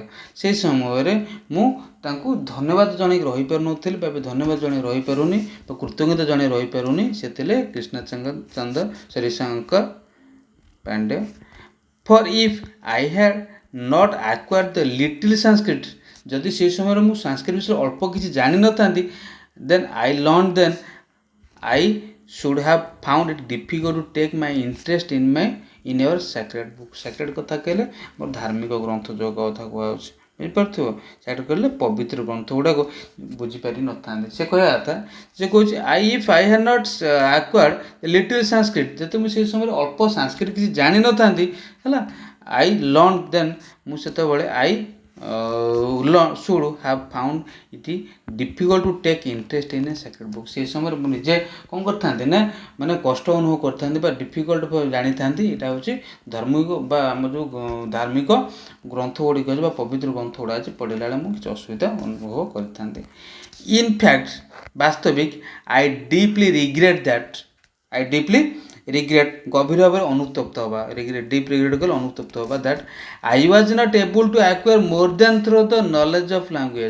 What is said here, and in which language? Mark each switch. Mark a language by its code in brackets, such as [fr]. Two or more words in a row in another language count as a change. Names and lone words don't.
[or] ସେହି ସମୟରେ ମୁଁ ତାଙ୍କୁ ଧନ୍ୟବାଦ ଜଣାଇକି ରହିପାରୁନଥିଲି ବା ଏବେ ଧନ୍ୟବାଦ ଜଣାଇ ରହିପାରୁନି ବା କୃତଜ୍ଞତା ଜଣାଇ ରହିପାରୁନି। ସେଥିରେ ଶଙ୍କର ପାଣ୍ଡେ। [en] For if I had not acquired the little Sanskrit, [or] ଯଦି ସେହି ସମୟରେ ମୁଁ ସାଂସ୍କ୍ରିଟ ବିଷୟରେ ଅଳ୍ପ କିଛି ଜାଣିନଥାନ୍ତି, [en] then I should have found it difficult to take my interest in your sacred book। [or] sacred କଥା କହିଲେ ମୋର ଧାର୍ମିକ ଗ୍ରନ୍ଥ ଯୋଗ କଥା କୁହାଯାଉଛି, ବୁଝିପାରୁଥିବ। sacred କହିଲେ ପବିତ୍ର ଗ୍ରନ୍ଥ ଗୁଡ଼ାକ ବୁଝିପାରିନଥାନ୍ତି। ସେ କହିବା କଥା, ସେ କହୁଛି [en] if I had not acquired little Sanskrit, [or] ଯଦି ମୁଁ ସେହି ସମୟରେ ଅଳ୍ପ ସାଂସ୍କ୍ରିଟ କିଛି ଜାଣିନଥାନ୍ତି ହେଲା, [en] I learned then, [or] ମୁଁ ସେତେବେଳେ [en] should have found it difficult to take interest in a sacred book। [or] ସେହି ସମୟରେ ମୁଁ ନିଜେ କ'ଣ କରିଥାନ୍ତି ନା ମାନେ କଷ୍ଟ ଅନୁଭବ କରିଥାନ୍ତି ବା ଡିଫିକଲ୍ଟ ଜାଣିଥାନ୍ତି ଏଇଟା ହେଉଛି ଧାର୍ମିକ ବା ଆମର ଯେଉଁ ଧାର୍ମିକ ଗ୍ରନ୍ଥ ଗୁଡ଼ିକ ଅଛି ବା ପବିତ୍ର ଗ୍ରନ୍ଥ ଗୁଡ଼ା ଅଛି, ପଢ଼ିଲା ବେଳେ ମୁଁ କିଛି ଅସୁବିଧା ଅନୁଭବ କରିଥାନ୍ତି। [en] In fact, ବାସ୍ତବିକ, I deeply regret [or] ଗଭୀର ଭାବରେ ଅନୁତପ୍ତ ହେବା, [en] deep regret [or] କଲେ ଅନୁତପ୍ତ ହେବା, [en] that I was not able to acquire more then through the knowledge of language.